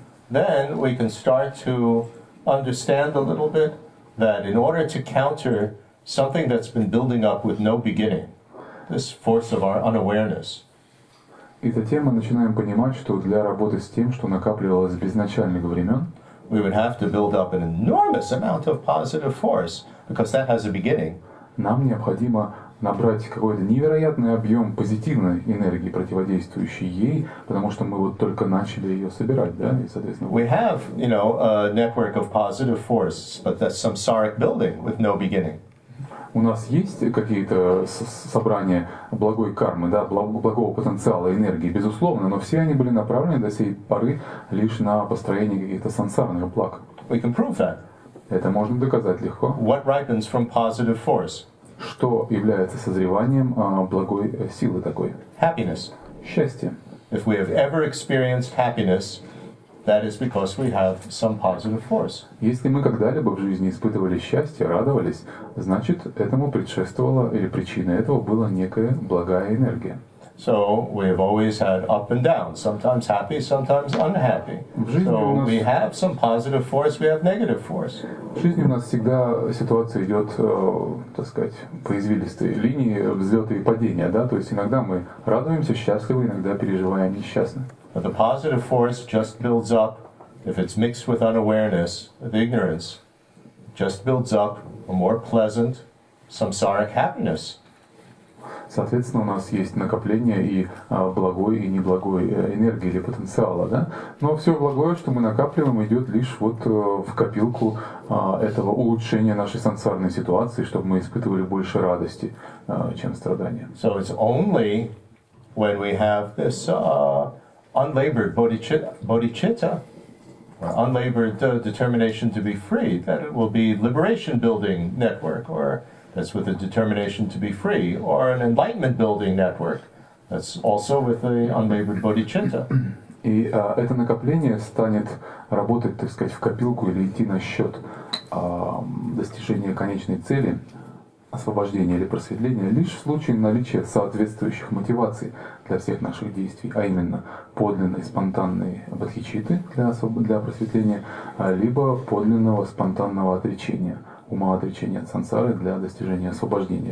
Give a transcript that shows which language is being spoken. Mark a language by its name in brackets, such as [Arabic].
[English] Then we can start to understand a little bit that in order to counter something that's been building up with no beginning, this force of our unawareness, [Russian] И затем мы начинаем понимать, что для работы с тем, что накапливалось с безначальных времен, [English] we would have to build up an enormous amount of positive force because that has a beginning. [Russian] нам необходимо набрать какой-то невероятный объем позитивной энергии, противодействующей ей, потому что мы вот только начали ее собирать, да, и, соответственно... [English] We have, a network of positive force, but that's Samsaric building with no beginning. [Russian] У нас есть какие-то собрания благой кармы, да, благого потенциала, энергии, безусловно, но все они были направлены до сей поры лишь на построение каких-то сансарных благ. [English] We can prove that. [Russian] Это можно доказать легко. [English] What ripens from positive force? [Russian] Что является созреванием благой силы такой? [English] Happiness. [Russian] Счастье. [English] If we have ever experienced happiness, that is because we have some positive force. [Russian] Если мы когда-либо в жизни испытывали счастье, радовались, значит, этому предшествовала или причиной этого была некая благая энергия. [English] So we have always had up and down, sometimes happy, sometimes unhappy. So we have some positive force, we have negative force. [Russian] В жизни у нас всегда ситуация идет, так сказать, по извилистой линии взлета и падения, да, то есть иногда мы радуемся, счастливы, иногда переживаем несчастно. [English] But the positive force just builds up, if it's mixed with unawareness, with ignorance, just builds up a more pleasant samsaric happiness. [Russian] Соответственно, у нас есть накопление и благой, и неблагой энергии или потенциала, да? Но все благое, что мы накапливаем, идет лишь вот в копилку этого улучшения нашей сансарной ситуации, чтобы мы испытывали больше радости, чем страдания. [English] So it's only when we have this unlabored bodhicitta, or unlabored determination to be free, that it will be liberation building network, or that's with a determination to be free, or an enlightenment building network. That's also with the unlabored bodhicitta. [Russian] И это накопление станет работать, так сказать, в копилку или идти на счет достижения конечной цели освобождения или просветления лишь в случае наличия соответствующих мотиваций для всех наших действий, а именно подлинной спонтанной бодхичитты для просветления, либо подлинного спонтанного отречения, умоотречения от сансары для достижения освобождения.